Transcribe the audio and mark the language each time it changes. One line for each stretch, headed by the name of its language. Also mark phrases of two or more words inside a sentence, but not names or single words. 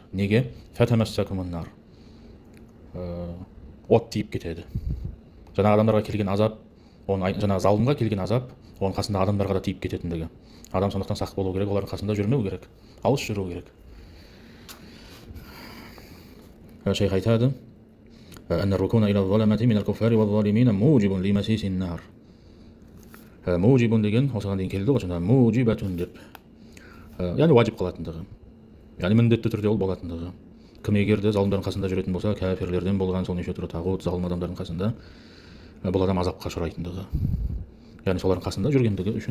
Kazakh: Неге?
Arabic: فتمسكم النار.
Kazakh: От тиіп кетеді. Жаңа адамдарға келген азап, жаңа залымға келген азап, оның қасында адамдарға да тиіп кететіндігі. Адам сондықтан сақ болу керек, олардың қасында жүрмеу керек, алыс жүру керек. Шейх айтады,
Arabic: أن الركون إلى الظلمة من الكفار والظالمين موجب لمسيس النار.
Kazakh: موجب деген осыған дейін келді ғой, жаңа мужибатун деп. Яғни уажип қылатындығы. яғни міндетті түрде ол болатындығы. Кім егер де залымдардың қасында жүретін болса, кәфирлерден болған сол неше түрлі тағут залым адамдардың қасында, бұл адам азапқа ұшырайтындығы, яғни солардың қасында жүргендігі үшін.